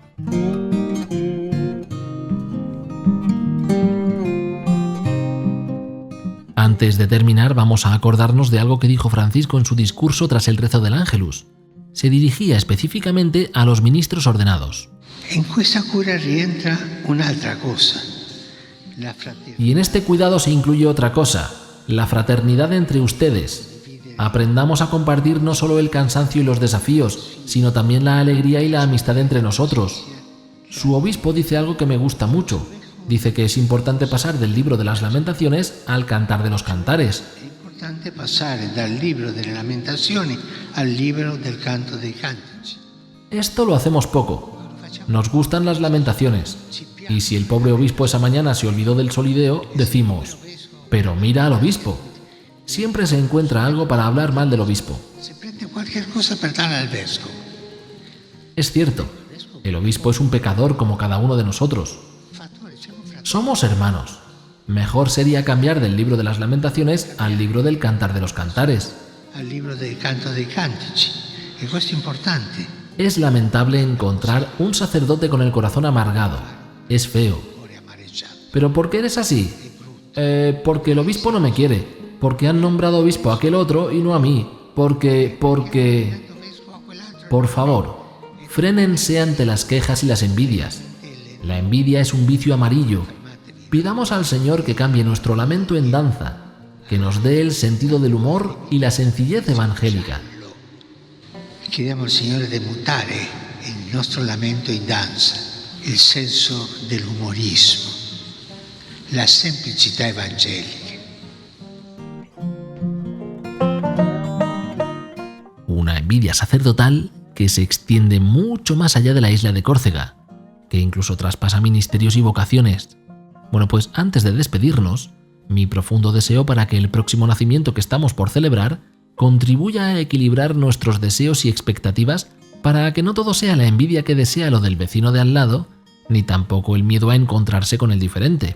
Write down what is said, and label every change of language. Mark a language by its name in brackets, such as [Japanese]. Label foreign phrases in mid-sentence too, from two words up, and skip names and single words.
[Spanish] Antes de terminar, vamos a acordarnos de algo que dijo Francisco en su discurso tras el rezo del Ángelus. Se dirigía específicamente a los ministros ordenados. [Italian] En questa cura rientra un'altra cosa. [Spanish] Y en este cuidado se incluye otra cosa, la fraternidad entre ustedes. Aprendamos a compartir no solo el cansancio y los desafíos, sino también la alegría y la amistad entre nosotros. Su obispo dice algo que me gusta mucho. Dice que es importante pasar del libro de las Lamentaciones al Cantar de los Cantares. [Italian] È importante passare dal libro delle Lamentazioni al libro del Canto dei Cantici. [Spanish] Esto lo hacemos poco. Nos gustan las lamentaciones. Y si el pobre obispo esa mañana se olvidó del solideo, decimos, pero mira al obispo. Siempre se encuentra algo para hablar mal del obispo. [Italian] Se prende [Spanish] cualquier cosa [Italian] per dare al vescovo. [Spanish] Es cierto, el obispo es un pecador como cada uno de nosotros. Somos hermanos. Mejor sería cambiar del libro de las Lamentaciones al libro del Cantar de los Cantares. [Italian] Al libro del Canto dei Cantici. E questo è importante. [Spanish] Es lamentable encontrar un sacerdote con el corazón amargado. Es feo. ¿Pero por qué eres así? Porque el obispo no me quiere. Porque han nombrado obispo a aquel otro y no a mí. Porque... Por favor, frénense ante las quejas y las envidias. La envidia es un vicio amarillo. Pidamos al Señor que cambie nuestro lamento en danza, que nos dé el sentido del humor y la sencillez evangélica. [Italian] Chiediamo al Signore di mutare il nostro lamento in danza, il senso dell'umorismo, la semplicità evangelica. [Spanish] Una envidia sacerdotal que se extiende mucho más allá de la isla de Córcega, que incluso traspasa ministerios y vocaciones. Bueno, pues antes de despedirnos, mi profundo deseo para que el próximo nacimiento que estamos por celebrar contribuya a equilibrar nuestros deseos y expectativas para que no todo sea la envidia que desea lo del vecino de al lado, ni tampoco el miedo a encontrarse con el diferente.